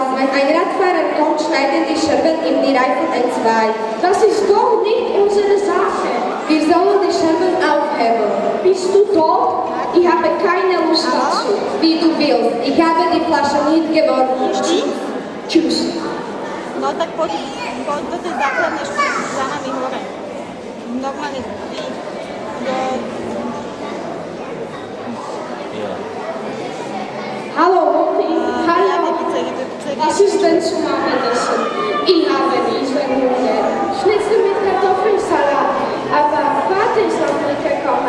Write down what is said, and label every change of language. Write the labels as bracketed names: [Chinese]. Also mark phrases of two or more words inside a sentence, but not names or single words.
[German] Wenn ein Radfahrer kommt, schneiden die Scherben ihm die Reifen entzwei. Das ist doch nicht unsere Sache. Wir sollen die Scherben aufheben. Bist du tot? Ich habe keine Lust dazu. Wie du willst. Ich habe die Flasche nicht geworfen. Tschüss. [Slovak] No tak poď do tej základnej školy za nami hore. Normálne do... [German] Hallo Mutti, Ja, hallo. die Was ist denn zum Abendessen? Ich habe Riesenhunger. Schnitzel mit Kartoffelsalat. Aber Vater ist noch nicht gekommen.